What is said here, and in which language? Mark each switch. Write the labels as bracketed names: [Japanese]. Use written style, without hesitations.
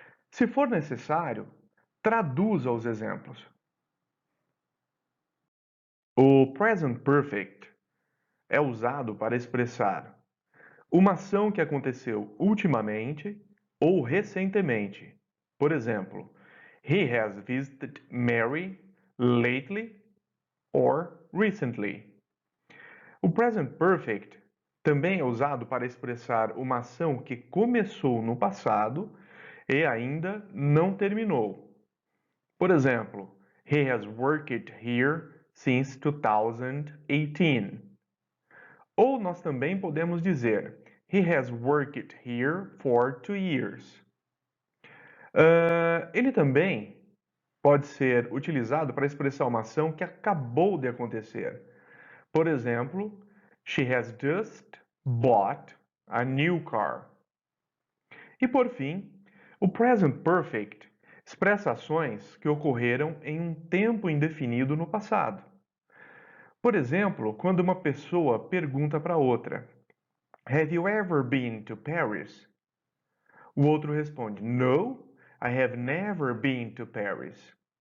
[Portuguese] Se for necessário, traduza os exemplos. O present perfect é usado para expressar uma ação que aconteceu ultimamente ou recentemente. Por exemplo, [English] he has visited Mary lately or recently. [Portuguese] O present perfect também é usado para expressar uma ação que começou no passado e ainda não terminou. Por exemplo, [English] he has worked here since 2018. [Portuguese] Ou nós também podemos dizer [English] he has worked here for 2 years. [Portuguese] Ele também pode ser utilizado para expressar uma ação que acabou de acontecer. Por exemplo, [English] she has just bought a new car. [Portuguese] E por fim, o present perfect expressa ações que ocorreram em um tempo indefinido no passado. Por exemplo, quando uma pessoa pergunta para outra: [English] Have you ever been to Paris? [Portuguese] O outro responde: [English] No, I have never been to Paris.